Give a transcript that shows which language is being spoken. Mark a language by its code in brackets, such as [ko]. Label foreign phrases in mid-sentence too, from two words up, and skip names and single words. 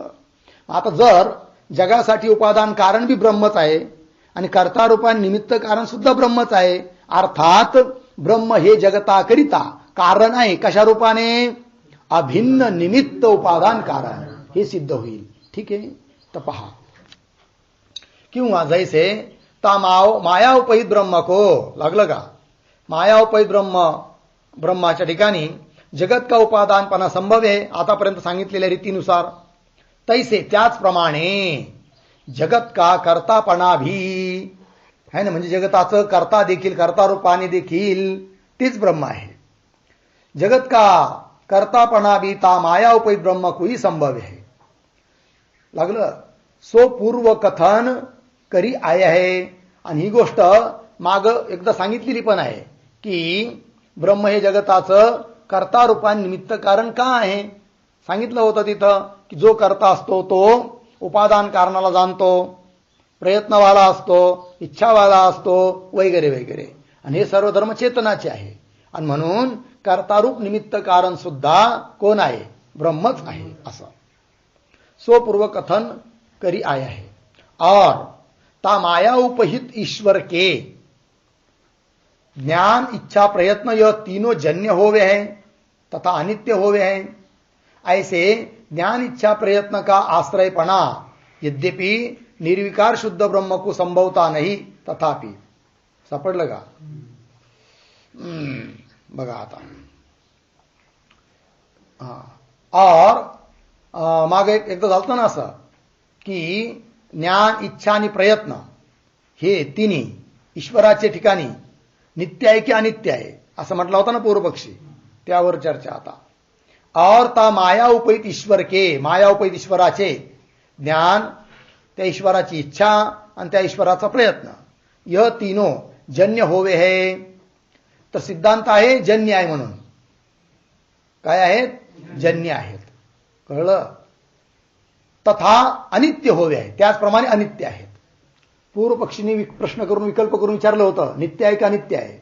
[mr] आता जर जगासाठी उपादान कारण बी ब्रह्मच आहे आणि कर्ता रूपाने निमित्त कारण सुद्धा ब्रह्मच आहे, अर्थात ब्रह्म हे जगताकरिता कारण आहे कशा रूपाने, अभिन्न निमित्त उपादान कारण, हे सिद्ध होईल. ठीक आहे. तर पहा किंवा [hi] जैसे तामाव माया उपहित ब्रह्म को, [mr] लागलं का, माया उपहित ब्रह्माच्या ठिकाणी जगत का उपादानपणा संभव आहे आतापर्यंत सांगितलेल्या रीतीनुसार. तैसे त्याचप्रमाणे [hi] जगत का कर्तापणा भी है ना, [mr] म्हणजे जगताचं कर्ता देखील कर्ता रूपाने देखील तीच ब्रह्म आहे. [hi] जगत का कर्तापणा भी ता माया उपहित ब्रह्म को ही संभव है. [mr] लागलं [hi] सो पूर्व कथन करी आय [mr] आहे. आणि ही गोष्ट माग एकदा सांगितलेली पण आहे की ब्रह्म हे जगताचं कर्ता रूपाने निमित्त कारण का आहे. सांगितलं होतं तिथं की जो कर्ता असतो तो उपादान कारणाला जाणतो, प्रयत्नवाला असतो, इच्छावाला असतो, वगैरे वगैरे. आणि हे सर्व धर्म चेतनाचे आहे. आणि म्हणून कर्तारूप निमित्त कारण सुद्धा कोण आहे, ब्रह्मच आहे असं [hi] सो पूर्व कथन करी आया है. और ता माया उपहित ईश्वर के ज्ञान इच्छा प्रयत्न यह तीनों जन्य होवे हैं तथा अनित्य होवे हैं. ऐसे ज्ञान इच्छा प्रयत्न का आश्रयपणा यद्यपि निर्विकार शुद्ध ब्रह्म को संभवता नहीं, तथापि. [mr] सापडलं का, बघा आता. और मागे एकदा झालं ना असं की ज्ञान इच्छा आणि प्रयत्न हे तिन्ही ईश्वराच्या ठिकाणी नित्य आहे की अनित्य आहे असं म्हटलं होतं ना पूर्व पक्षी. त्यावर चर्चा आता. [hi] और ता माया उपहित ईश्वर के, [mr] माया उपहित ईश्वराचे ज्ञान, त्या ईश्वराची इच्छा आणि त्या ईश्वराचा प्रयत्न, [hi] यह तीनों जन्य होवे है. [mr] तर सिद्धांत आहे जन्य आहे म्हणून. काय आहेत, जन्य आहेत. कळलं. [hi] तथा अनित्य होवे [mr] आहे, त्याचप्रमाणे अनित्य आहेत. पूर्व पक्षीने प्रश्न करून विकल्प करून विचारलं होतं नित्य आहे की अनित्य आहे.